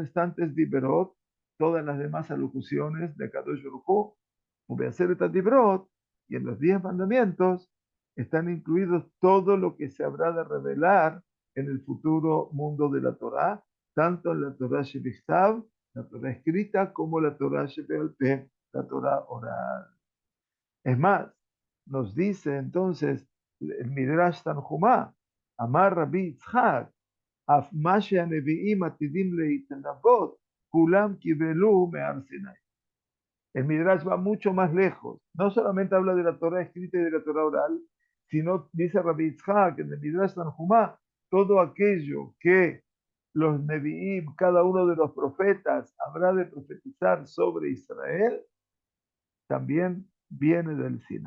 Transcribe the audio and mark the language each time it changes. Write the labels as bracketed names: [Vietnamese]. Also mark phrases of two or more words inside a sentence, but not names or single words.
[Spanish] restantes Diberot, todas las demás alocuciones de [Hebrew] קדוש ברוך הוא, ובעשרת הדברות, [Spanish] y en los 10 mandamientos están incluidos todo lo que se habrá de revelar en el futuro mundo de la Torá, tanto en la [Hebrew] תורה שבכתב, [Spanish] la Torá escrita, como la [Hebrew] תורה שבעל פה, [Spanish] la Torá oral. Es más, nos dice entonces el Midrash Tanjumá, [Hebrew] אמר רבי יצחק אף מה שהנביאים עתידים להתנבאות כולם קבלו מהר סיני. [Spanish] El Midrash va mucho más lejos. No solamente habla de la Torah escrita y de la Torah oral, sino dice Rabbi Yitzhak en el Midrash Tanjumá todo aquello que los Nevi'im, cada uno de los profetas, habrá de profetizar sobre Israel, también viene del Sinai.